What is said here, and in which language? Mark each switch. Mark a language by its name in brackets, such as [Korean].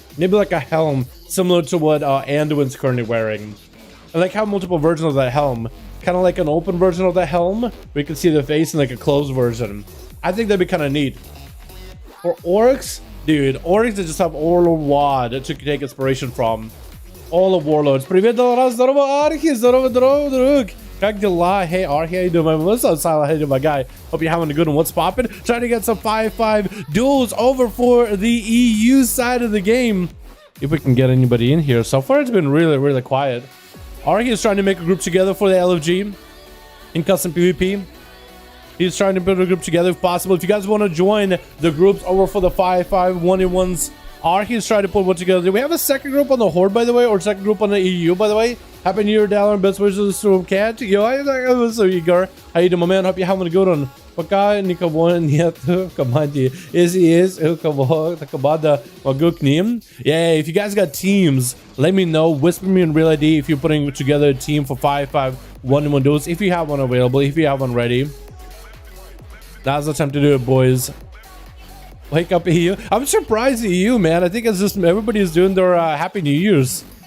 [English] Maybe like a helm similar to what Anduin's currently wearing. And like have multiple versions of that helm. Kind of like an open version of the helm where you can see the face and like a closed version. I think that'd be kind of neat. For orcs, dude, orcs that just have Warlord Wad to take inspiration from. All the warlords. [Russian] Привет, Dalaran, здорово, Архи, здорово, друг. Как дела? [English] Hey, Archie, how you doing, man? What's up, Silent? How you doing, my guy? Hope you're having a good one. What's poppin'? Trying to get some 5v5 duels over for the EU side of the game. If we can get anybody in here. So far, it's been really, really quiet. Archie is trying to make a group together for the LFG in custom PvP. He's trying to build a group together if possible. If you guys want to join the groups over for the 5v5 1v1s, Archie is trying to put one together. Do we have a second group on the Horde, by the way, or second group on the EU, by the way? Happy New Year, Dalaran. Best wishes to Cat. Yo, I'm so eager. How you doing, my man? Hope you're having a good one. [Russian] Пока никого нет в команде. Если есть у кого команда, могу к ним. [English] Yeah, if you guys got teams, let me know. Whisper me in real ID if you're putting together a team for 5v5 1v1 duels. If you have one available, if you have one ready. Now's the time to do it, boys. Wake up, EU. I'm surprised EU, man. I think it's just everybody's doing their Happy New Year's.